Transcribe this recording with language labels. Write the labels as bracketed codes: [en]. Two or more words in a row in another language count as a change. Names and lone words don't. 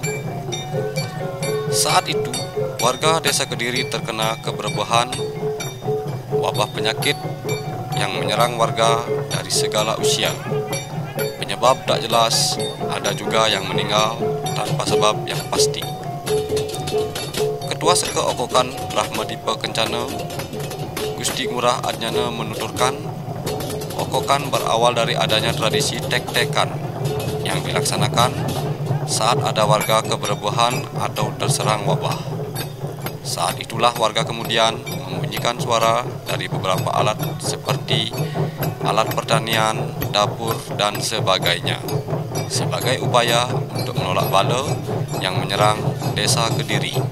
[id] Saat itu, warga Desa Kediri terkena keberbuahan wabah penyakit yang menyerang warga dari segala usia. Penyebab tak jelas, ada juga yang meninggal tanpa sebab yang pasti. Ketua Seke Okokan Rahmadipa Kencana, Gusti Ngurah Adnyana menuturkan, okokan berawal dari adanya tradisi tek-tekan yang dilaksanakan saat ada warga keberbuahan atau terserang wabah. Saat itulah warga kemudian membunyikan suara dari beberapa alat seperti alat pertanian, dapur, dan sebagainya sebagai upaya untuk menolak bala yang menyerang Desa Kediri.